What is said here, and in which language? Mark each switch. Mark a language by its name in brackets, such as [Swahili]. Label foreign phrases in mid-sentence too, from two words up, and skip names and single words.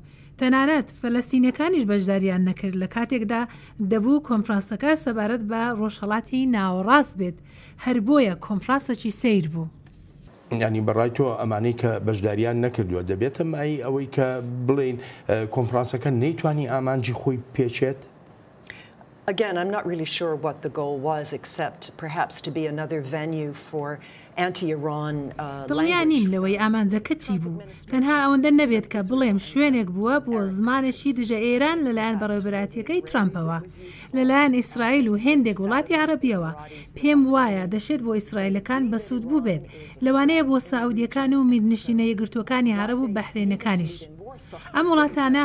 [Central Kurdish] تەنانەت فەلەستینەکانیش بەشداریان نەکرد لە کاتێکدا دەبوو کۆنفرانسەکە سەبارەت بە ڕۆژهەڵاتی ناوەڕاست بێت. هەر بۆیە کۆنفرانسێکی سەیر بوو. ینی بەڕای تۆ ئەمانەی کە بەشداریان نەکردووە دەبێتە مای ئەوەی کە بڵێن کۆنفرانسەکە نەیتوانی ئامانجی خۆی پێچێت؟ [English] Again, I'm not really sure what the goal was, except perhaps to be another venue for anti-Iran [Central Kurdish] دڵنیا نیم لەوەی ئامانجەکە چی بوو تەنها ئەوەندە نەبێت کە بڵێم شوێنێک بووە بۆ زمانێکی دژە ئێران لەلایەن بەڕێوەبەراتیەکەی ترامپەوە لەلایەن ئیسرائیل و هێندێک وڵاتی عەرەبیەوە پێم وایە دەشێت بۆ ئیسرائیلەکان بەسوود بوو بێت لەوانەیە بۆ ساعودیەکان و میرنشینە یەکگرتووەکانی عەرەب و بەحرێنەکانیش ئەم وڵاتانە